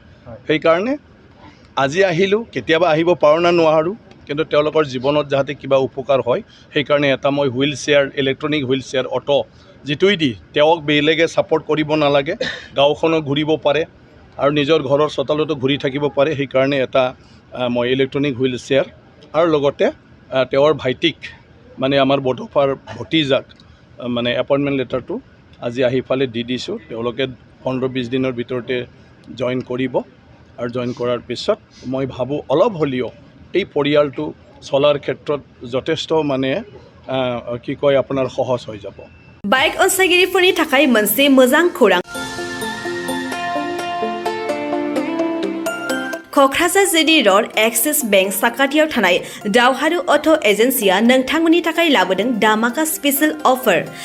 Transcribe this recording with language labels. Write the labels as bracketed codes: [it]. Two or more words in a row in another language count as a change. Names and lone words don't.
[as] সেইকাৰণে আজি আহিলোঁ, কেতিয়াবা আহিব পাৰোঁ না নোৱাৰোঁ, কিন্তু তেওঁলোকৰ জীৱনত যাতে কিবা উপকাৰ হয় সেইকাৰণে এটা মই [en] wheel chair, electronic wheel chair [as] অটো যিটোৱে দি তেওঁক বেলেগে ছাপৰ্ট কৰিব নালাগে, গাঁওখনো ঘূৰিব পাৰে আৰু নিজৰ ঘৰৰ চোতালতো ঘূৰি থাকিব পাৰে, সেইকাৰণে এটা মই [en] electronic wheel chair [as] আৰু লগতে তেওঁৰ ভাইটিক মানে আমাৰ বড'ফাৰ ভতিজাক মানে [en] appointment letter [as] আজি আহি ফালে দি দিছোঁ। তেওঁলোকে 15-20 দিনৰ ভিতৰতে জইন কৰিব, আৰু জইন কৰাৰ পিছত মই ভাবোঁ অলপ হ'লেও এই পৰিয়ালটো চলাৰ ক্ষেত্ৰত যথেষ্ট মানে কি কয় আপোনাৰ সহজ হৈ যাব। [brx] बाइक अनसायगिरिफोरनि थाखाय मोनसे मोजां खौरां। क'क्राझार जिडी र'ड एक्सिस बेंक साखाथियाव थानाय दावहारु अट' एजेन्सिया नोंथांमोननि थाखाय लाबोदों दामाका [en] special offer.